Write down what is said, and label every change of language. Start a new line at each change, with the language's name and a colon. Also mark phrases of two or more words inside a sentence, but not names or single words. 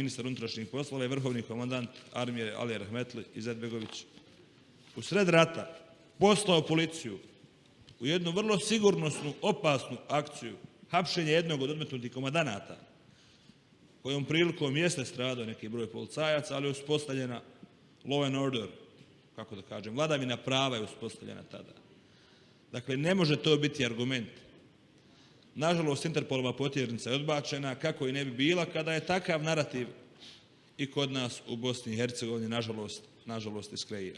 Bosnian: ministar unutrašnjih poslova i vrhovni komandant armije Ali Rahmetli Izetbegović u sred rata poslao policiju u jednu vrlo sigurnosnu, opasnu akciju hapšenja jednog od odmetnutih komandanata, kojom prilikom jeste stradao neki broj policajaca, ali je uspostavljena
English: law and order,
Bosnian: kako da kažem, vladavina prava je uspostavljena tada. Dakle, ne može to biti argument. Nažalost, Interpolova potjernica je odbačena, kako i ne bi bila kada je takav narativ i kod nas u Bosni i Hercegovini, nažalost, iskreira.